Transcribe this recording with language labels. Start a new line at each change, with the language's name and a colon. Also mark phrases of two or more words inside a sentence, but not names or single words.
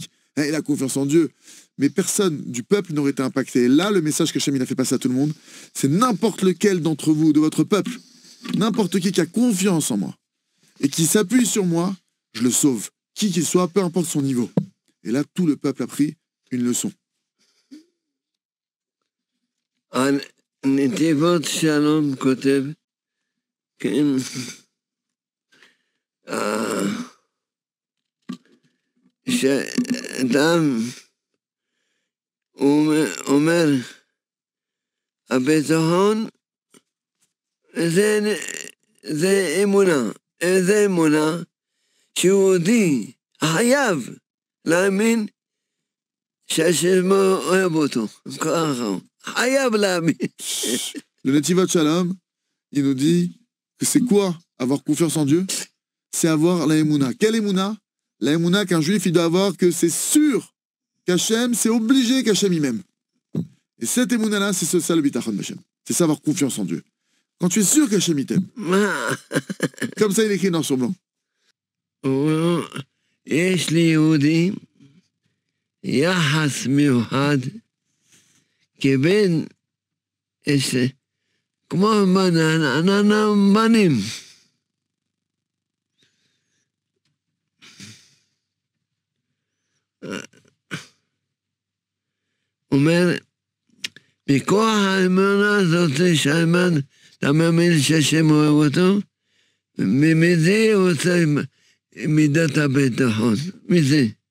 French: Hein, il a confiance en Dieu. Mais personne du peuple n'aurait été impacté. Et là, le message qu'Hachem il a fait passer à tout le monde, c'est n'importe lequel d'entre vous, de votre peuple, n'importe qui a confiance en moi et qui s'appuie sur moi, je le sauve. Qui qu'il soit, peu importe son niveau. Et là, tout le peuple a pris une leçon.
Hebrew: נתיבות שלום כותב, כן, שאדם אומר, הביטחון זה אמונה, זה אמונה שיהודי חייב להאמין שהשם אוהב אותו, ככה.
French: Le Netivot Shalom, il nous dit que c'est quoi avoir confiance en Dieu? C'est avoir la Emouna. Quelle Emouna? La Emouna qu'un juif il doit avoir, que c'est sûr qu'Hachem, c'est obligé qu'Hachem y m'aime. Et cette Emouna-là, c'est ça le bitachon d'Hachem. C'est ça avoir confiance en Dieu. Quand tu es sûr qu'Hachem il t'aime. Comme ça il écrit noir sur blanc.
Hebrew: יש לי יהודי יחס מיוחד כבן, כמו בנים. אומר, מכוח האמונה הזאת שהאמן, אתה מאמין שהשם אוהב אותו, ומזה הוא עושה מידת הביטחון, מזה.